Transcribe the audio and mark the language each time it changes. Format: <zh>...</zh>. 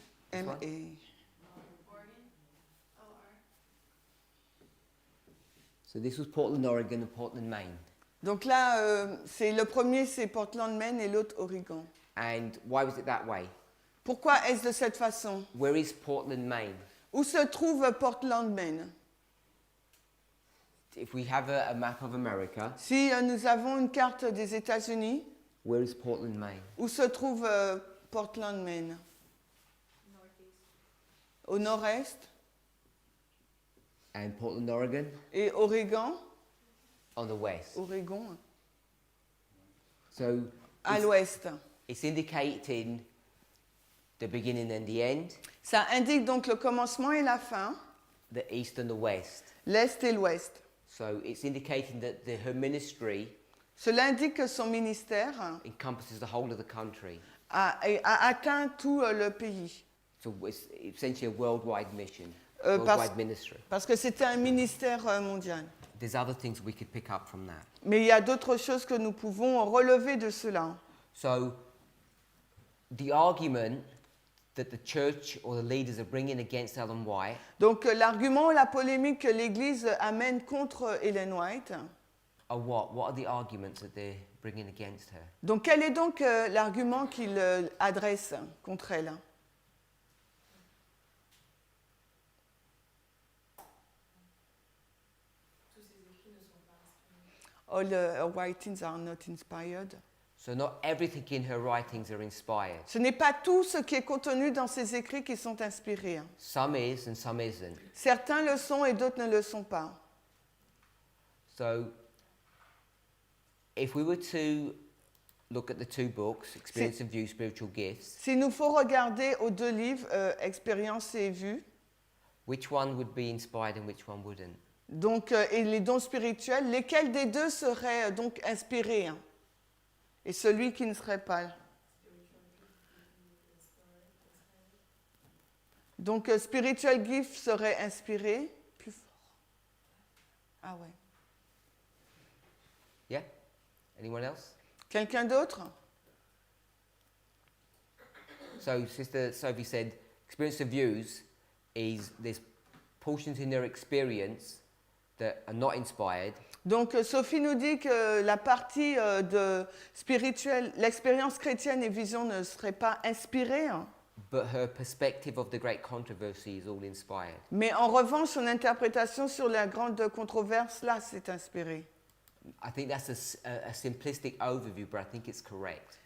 <en>This one? M-A. So this was Portland, Oregon, and Portland, Maine.</en> <fr>Donc là, c'est le premier, c'est Portland, Maine, et l'autre, Oregon.</fr> <en>And why was it that way?</en> <fr>Pourquoi est-ce de cette façon?</fr> <en>Where is Portland, Maine?</en> <fr>Où se trouve Portland, Maine?</fr> <en>If we have a map of America,</en> <fr>Si nous avons une carte des États-Unis,</fr> <en>where is Portland, Maine?</en> <fr>où se trouve Portland, Maine? Au nord-est.</fr> <en>And Portland, Oregon,</en> <fr>Et Oregon?</fr> <en>on the west. Oregon, So</en> <fr>à</fr> <en>it's,</en> <fr>l'ouest.</fr> <en>it's indicating the beginning and the end,</en> <fr>Ça indique donc le commencement et la fin,</fr> <en>the east and the west.</en> <fr>l'est et l'ouest.</fr> <en>So it's indicating that her ministry</en> <fr>Cela indique que son ministère</fr> <en>encompasses the whole of the country.</en> <fr>a atteint tout le pays.</fr> <en>So it's essentially a worldwide mission,</en> <fr>Parce,</fr> <en>worldwide ministry.</en> <fr>parce que c'était un ministère mondial.</fr> <en>There's other things we could pick up from that.</en> <fr>Mais il y a d'autres choses que nous pouvons relever de cela.</fr> <en>So the argument that the church or the leaders are bringing against Ellen White</en> <fr>Donc l'argument ou la polémique que l'Église amène contre Ellen White.</fr> <en>are what? What are the arguments that they're bringing against her?</en> <fr>Donc quel est donc l'argument qu'il adresse contre elle? Tous ces écrits ne sont pas inspirés.</fr> <en>All her writings are not inspired. So not everything in her writings are inspired.</en> <fr>Ce n'est pas tout ce qui est contenu dans ses écrits qui sont inspirés.</fr> <en>Some is and some isn't.</en> <fr>Certains le sont et d'autres ne le sont pas.</fr> <en>So if we were to look at the two books, Experience and View, Spiritual Gifts,</en> <fr>S'il nous faut regarder aux deux livres, Expérience et Vue,</fr> <en>which one would be inspired and which one wouldn't?</en> <fr>donc, et les dons spirituels, lesquels des deux seraient donc inspirés et celui qui ne serait pas. Donc, Spiritual Gift serait inspiré. Plus fort. Ah ouais.</fr> <en>Yeah? Anyone else?</en> <fr>Quelqu'un d'autre?</fr> <en>So Sister Sophie said, Experience and Views is there's portions in their experience that are not inspired,</en> <fr>Donc, Sophie nous dit que la partie de spirituelle, l'expérience chrétienne et vision ne serait pas inspirée,</fr> <en>but her perspective of the great controversy is all inspired.</en> <fr>mais en revanche, son interprétation sur la grande controverse, là, c'est inspiré.</fr> <en>I think that's a simplistic overview, but I think it's correct.</en>